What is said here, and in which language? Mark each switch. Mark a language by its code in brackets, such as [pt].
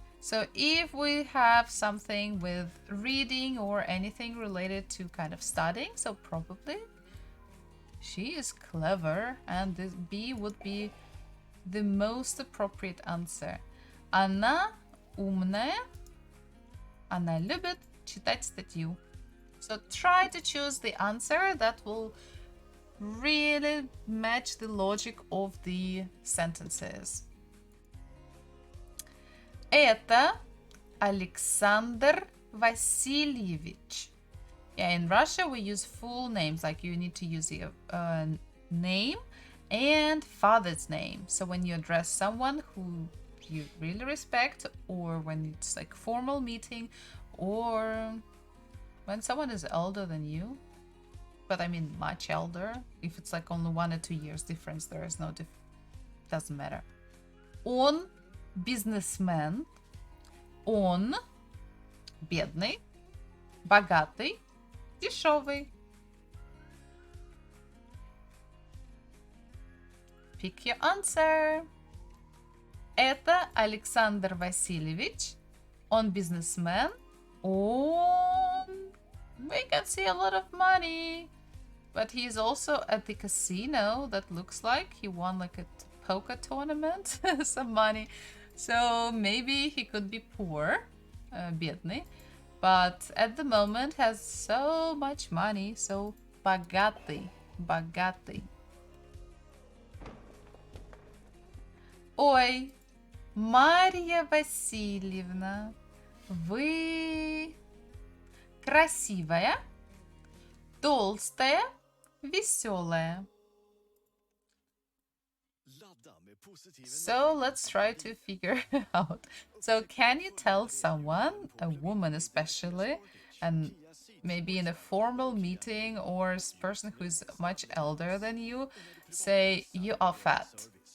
[en] So if we have something with reading or anything related to kind of studying, so probably she is clever, and this B would be the most appropriate answer. [ru] Она умная. Она любит читать статью. [en] So try to choose the answer that will really match the logic of the sentences. [ru] Это Александр Васильевич. [en] Yeah, in Russia we use full names, like you need to use the name and father's name. So when you address someone who you really respect, or when it's like formal meeting, or when someone is older than you, but I mean much elder, if it's like only 1 or 2 years difference, there is no doesn't matter. [ru] Он бизнесмен. Он бедный, богатый, дешевый. [en] Pick your answer. [ru] Это Александр Васильевич. Он бизнесмен. Он... [en] We can see a lot of money. But he's also at the casino. That looks like he won like a poker tournament. Some money. So maybe he could be poor. [ru] Бедный. [en] But at the moment has so much money. [ru] So богатый. Богатый. Ой, Марья Васильевна, вы красивая, толстая, веселая. [en] So let's try to figure out. So can you tell someone, a woman especially, and maybe in a formal meeting or a person who is much elder than you, say you are fat.